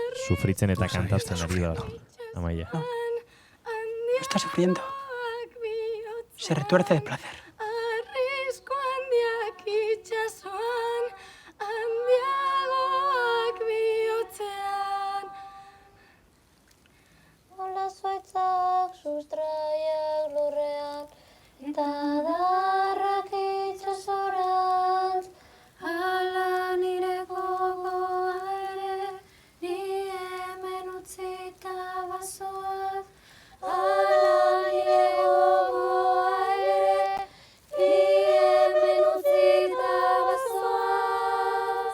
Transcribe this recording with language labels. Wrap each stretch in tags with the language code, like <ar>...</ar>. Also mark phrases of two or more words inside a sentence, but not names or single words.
<eu>sufritzen eta kantatzen ari da Amaia.</eu> <es>No está sufriendo. Se retuerce de placer.</es> <eu>Nola zuaitzak sustraiak lurrean, eta darrak itxasorantz, ala nire gogoa ere, ni hemen utzita bazoaz, ala nire gogoa ere, ni hemen utzita bazoaz.</eu>